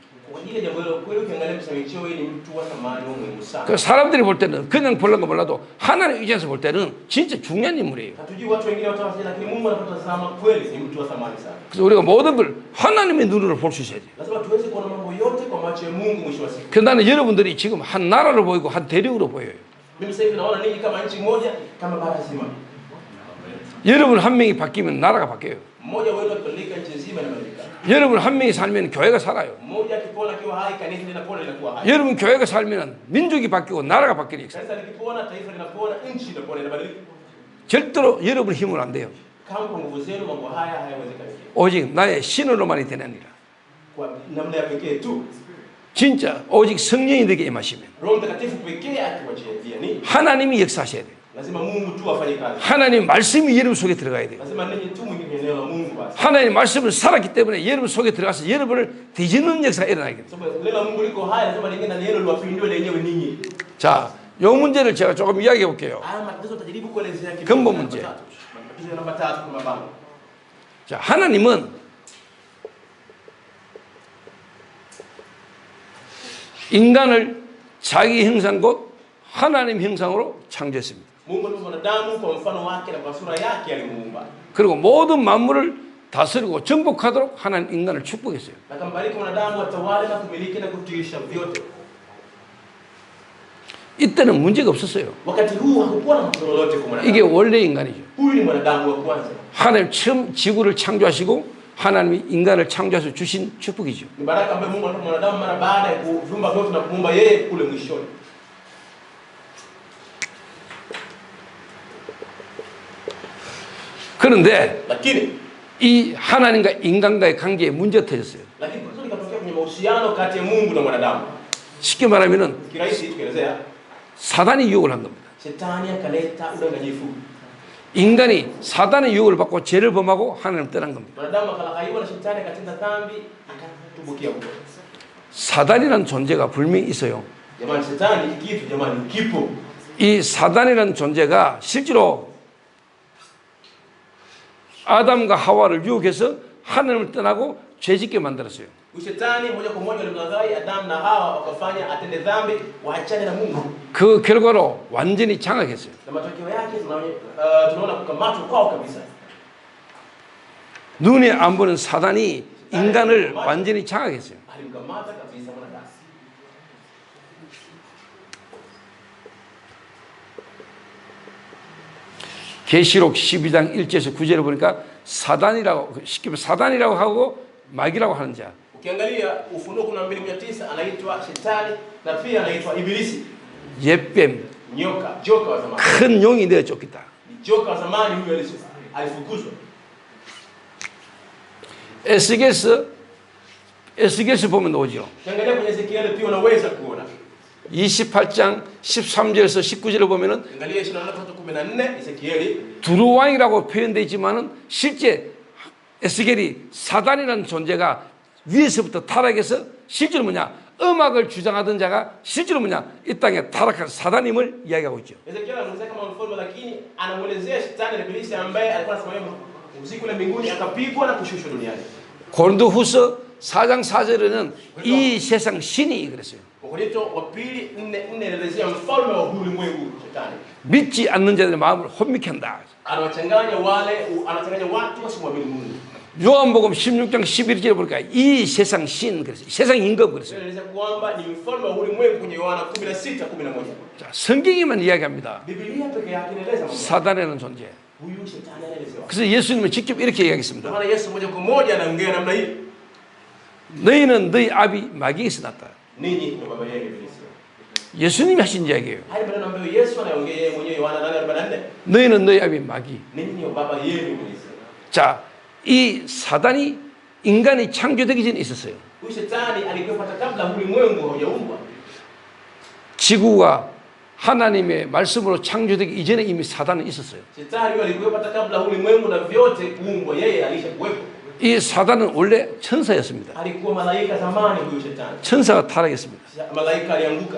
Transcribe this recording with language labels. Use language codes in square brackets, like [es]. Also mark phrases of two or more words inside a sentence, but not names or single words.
[sw] Kwa ajili ya jambo hilo kweli, ukiangalia msamichio hii ni mtu wa thamani wa muhimu sana. [ko] 그 사람들이 볼 때는 그냥 보려고 몰라도 하나님 의지에서 볼 때는 진짜 중요한 인물이에요. [sw] Hatujui watu wengine watawasaidia, lakini Mungu anapotazama kweli ni mtu wa thamani sana. [ko] 그래서 우리가 모든 걸 하나님의 눈으로 볼 수 있어야지. [sw] Lazima tuweze kuona mambo yote kwa macho ya Mungu mwisho wa siku. [ko] 그래서 나는 여러분들이 지금 한 나라로 보이고 한 대륙으로 보여요. [sw] Mimi sasa hivi naona ninyi kama nchi moja, kama bara zima. [ko] 여러분 한 명이 바뀌면 나라가 바뀌어요. [sw] Mmoja wenu akibadilika, nchi nzima inabadilika. [ko] 여러분 한 명이 살면 교회가 살아요. [sw] Mmoja akipona akiwa hai, kanisa linapona linakuwa hai. [ko] 여러분 교회가 살면 민족이 바뀌고 나라가 바뀌는 있어요. [sw] Kanisa likipona, taifa linapona, nchi inapona, inabadilika. [ko] 절대로 여러분 힘은 안 돼요. [sw] Kama kwa nguvu zenu mambo haya hayawezekani. [ko] 오직 나의 신으로만이 되느니라. [sw] Kwa namna ya pekee tu. [ko] 진짜 오직 성령이 되게 임하시면 [sw] Roho Mtakatifu pekee akiwajilia nini, [ko] 하나님이 역사하셔야 돼요. [sw] lazima Mungu tu afanye kazi. [ko] 하나님 말씀이 여러분 속에 들어가야 돼요. [sw] Lazima ninyi tu mwingie kwenye neno la Mungu basi. [ko] 하나님 말씀을 살았기 때문에 여러분 속에 들어가서 여러분을 뒤집는 역사가 일어나게 돼요. [sw] Sababu neno la Mungu liko hai, lazima lingine na neno liwapindue lenyewe ninyi. [ko] 자, 요 문제를 제가 조금 이야기해 볼게요. [sw] Haya matatizo tutajaribu kuelezea kidogo. [ko] 근본 문제. [sw] Matatizo namba 3 kwa mabango. [ko] 자, 하나님은 인간을 자기 형상 곧 하나님 형상으로 창조했습니다. [sw] Mungu aliumba mwanadamu kwa mfano wake na kwa sura yake alimuumba. [ko] 그리고 모든 만물을 다스리고 정복하도록 하나님 인간을 축복했어요. [sw] Na akambariki mwanadamu atawale na kumiliki na kutiisha vyote. [ko] 이때는 문제가 없었어요. [sw] Wakati huu hakukuwa na matatizo lolote kwa mwanadamu. [ko] 이게 원래 인간이죠. [sw] Huyu ni mwanadamu wa kwanza. [ko] 하나님 처음 지구를 창조하시고 하나님이 인간을 창조해서 주신 축복이죠. [sw] Ni baraka ambayo Mungu anampa mwanadamu mara baada ya kuviumba vyote na kumuumba yeye kule mwishoni. [ko] 그런데 [sw] Lakini [ko] 이 하나님과 인간과의 관계에 문제가 터졌어요. [sw] lakini tatizo likatokea kwenye mahusiano kati ya Mungu na mwanadamu. [ko] 쉽게 말하면은 [sw] Kirahisi tukielezea, [ko] 사단이 유혹을 한 겁니다. [sw] shetani akaleta udanganyifu. [ko] 인간이 사단의 유혹을 받고 죄를 범하고 하나님을 떠난 겁니다. [sw] Mwanadamu akalakaiwa na shetani akatenda dhambi akatumbukia huko. [ko] 사단이라는 존재가 분명히 있어요. [sw] Jamani, shetani kitu jamani kipo. [ko] 이 사단이라는 존재가 실제로 아담과 하와를 유혹해서 하나님을 떠나고 죄짓게 만들었어요. [sw] Shetani moja kwa moja alimlaghai Adam na Hawa wakafanya atende dhambi waachane na Mungu. [ko] 그 결과로 완전히 장악했어요. [sw] Na matokeo yake tunaona kukamatwa kwao kabisa. [ko] 눈에 안 보는 사단이 인간을 완전히 장악했어요. [sw] Alimkamata kabisa mwanadamu. [ko] 계시록 12장 1절에서 9절을 보니까 사단이라고 쉽게 사단이라고 하고 마귀라고 하는 자. [sw] Ukiangalia Ufunuo 12:9 anaitwa shetani na pia anaitwa ibilisi. [ko] 옛뱀 [sw] Nyoka, joka wa zamani. [ko] 큰 용이 되어 쫓겼다. [sw] Joka wa zamani huyo alifukuzwa. [ko] 에스겔서 보면 나오죠. [sw] Ukiangalia kwenye Ezekiel pia unaweza kuona. [ko] 28장 13절에서 19절을 보면은 [sw] Angalia 23:14 Ezekieli [ko] 두루왕이라고 표현되어 있지만은 실제 에스겔이 사단이라는 존재가 위에서부터 타락해서 실제로 뭐냐 음악을 주장하던 자가 실제로 뭐냐 이 땅에 타락한 사단임을 이야기하고 있죠. [sw] Ezekiel anaelezea kama mfalme lakini anamuelezea shetani na ibilisi ambaye alikuwa anasimamia usiku na mbinguni akapigwa na kushushwa duniani. [ko] 고린도후서 4장 4절에는 이 세상 신이 그랬어요. [sw] Wakorintho wa pili 4:4 anaelezea mfalme wa ulimwengu shetani. [ko] 믿지 않는 자들의 마음을 혼미케 한다. [sw] Anawachanganya watu wasimwamini Mungu. [ko] 요한복음 16장 11절에 보니까 이 세상 신 그랬어요. 세상 임금 그랬어요. [sw] Anaelezea kwamba ni mfalme wa ulimwengu kwenye Yohana 16:11. [ko] 자, 성경에만 이야기합니다. [sw] Biblia pekee yake inaeleza mambo. [ko] 사단이라는 존재. [sw] Huyu shetani anaelezewa. [ko] 그래서 예수님은 직접 이렇게 이야기했습니다. [sw] Maana Yesu moja kwa moja anaongea namna hii. [ko] 너희는 너희 아비 마귀에서 났다. [sw] Ninyi ni baba yenu ibilisi. [ko] 예수님이 하신 이야기예요. [sw] Haya maneno ambayo Yesu anaongea yeye mwenyewe Yohana 8:44. [ko] 너희는 너희 아비 마귀. [sw] Ninyi ni baba yenu ibilisi. [ko] 자, 이 사단이 인간이 창조되기 전에 있었어요. [sw] Huyu shetani alikuwa hata kabla ulimwengu haujaumbwa. [ko] 지구가 하나님의 말씀으로 창조되기 이전에 이미 사단은 있었어요. [sw] Shetani huyo alikuwa hata kabla ulimwengu na vyote kuumbwa, yeye alishakuwepo. [ko] 이 사단은 원래 천사였습니다. [sw] Alikuwa malaika zamani huyu shetani. [ko] 천사가 타락했습니다. [sw] Malaika alianguka.